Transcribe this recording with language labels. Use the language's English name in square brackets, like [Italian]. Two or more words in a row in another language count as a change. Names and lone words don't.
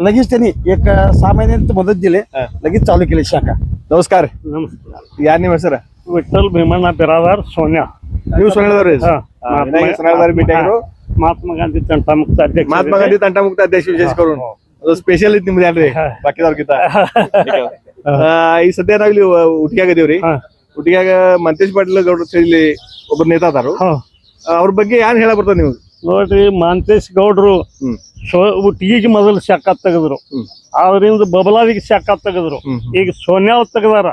[Marathi] लगेच त्यांनी एक 6 महिन्यात मदत दिली, लगेच चालू केली शाखा. नमस्कार. या नाही सर विठ्ठल भीमಣ್ಣ बिरादार सोन्या. ನೀವು सोन्यावर भेटायला महात्मा गांधी तंटामुक्त अध्यक्ष. महात्मा गांधी तंटामुक्त अध्यक्ष विशेष करून स्पेशल [Kannada] ನಿಮ್ದು ಬಾಕಿ ಈ ಸದ್ಯ ನಾವಿಲ್ಲಿ ಉಟಿಯಾಗದೇವ್ರಿ. ಉಟಿಯಾಗ ಮಂತೇಶ್ ಪಾಟೀಲ್ ಗೌಡ್ರು ಹೇಳಿ ಒಬ್ಬರು ನೇತಾ ಅದಾರು. ಅವ್ರ ಬಗ್ಗೆ ಏನ್ ಹೇಳ ಬರ್ತದೆ ನೀವು? ನೋಡ್ರಿ, ಮಂತೇಶ್ ಗೌಡ್ರು ಉಟ್ಟಿಗೆ ಮೊದಲು ಶಾಖ ತೆಗೆದ್ರು, ಅದರಿಂದ ಬಬಲಾದಿಗೆ ಶಾಖ ತೆಗೆದ್ರು, ಈಗ ಸೋನ್ಯಾವ್ ತೆಗದಾರ.